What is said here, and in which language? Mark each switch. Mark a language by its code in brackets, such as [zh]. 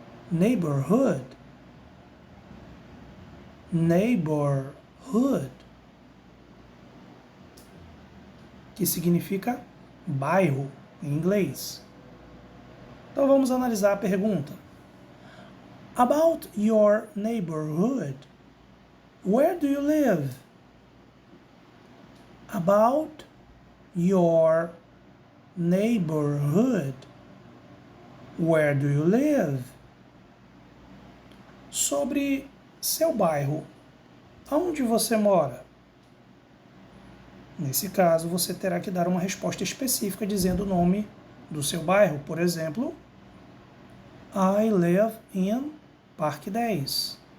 [en] Neighborhood. Neighborhood. [pt] Que significa bairro em inglês. Então vamos analisar a pergunta. [en] About your neighborhood, where do you live? About your neighborhood, where do you live? [pt] Sobre seu bairro, aonde você mora? Nesse caso, você terá que dar uma resposta específica dizendo o nome do seu bairro. Por exemplo, [en] I live in Parque 10.